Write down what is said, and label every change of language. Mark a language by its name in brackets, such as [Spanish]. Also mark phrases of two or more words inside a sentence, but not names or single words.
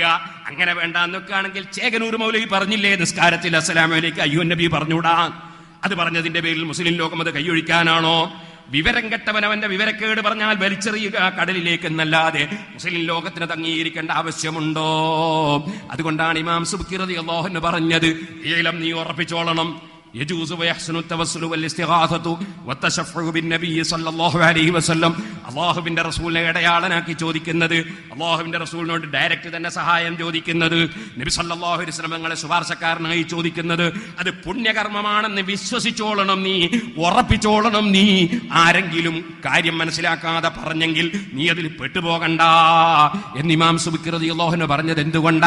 [Malayalam] അങ്ങനെ വേണ്ടാന്ന് വെക്കുകയാണെങ്കിൽ ചേകനൂർ മൗലവി പറഞ്ഞില്ലേ നിസ്കാരത്തിൽ [Arabic] السلام عليك أيها النبي [Malayalam] പറഞ്ഞൂടാ? അത് പറഞ്ഞതിന്റെ പേരിൽ മുസ്ലിം ലോകം അത് കൈയൊഴിക്കാനാണോ? വിവരം കെട്ടവൻ അവന്റെ വിവരക്കേട് പറഞ്ഞാൽ വലിച്ചെറിയുക കടലിലേക്ക് എന്നല്ലാതെ മുസ്ലിം ലോകത്തിന് അംഗീകരിക്കേണ്ട ആവശ്യമുണ്ടോ? അതുകൊണ്ടാണ് ഇമാം സുബ്കി [Arabic] رضي الله عنه [Malayalam] പറഞ്ഞത്, നീ ഉറപ്പിച്ചോളണം, [Arabic] يجوز ويحسن التوسل والاستغاثة والتشفع بالنبي صلى الله عليه وسلم. [Malayalam] അല്ലാഹുവിന്റെ റസൂലിനെ ഇടയാളനാക്കി ചോദിക്കുന്നത്, അല്ലാഹുവിന്റെ റസൂലിനോട് ഡയറക്റ്റ് തന്നെ സഹായം ചോദിക്കുന്നത്, നബി [Arabic] صلى الله عليه وسلم [Malayalam] തങ്ങളെ ശുപാർശക്കാരനായി ചോദിക്കുന്നത്, അത് പുണ്യകർമ്മമാണെന്ന് വിശ്വസിച്ചോളണം, നീ ഉറപ്പിച്ചോളണം. നീ ആരെങ്കിലും കാര്യം മനസ്സിലാക്കാതെ പറഞ്ഞെങ്കിൽ നീ അതിൽ പെട്ടുപോകണ്ട എന്ന് ഇമാം സുബ്കി [Arabic] رضي الله عنه [Malayalam] പറഞ്ഞത് എന്തുകൊണ്ടാ?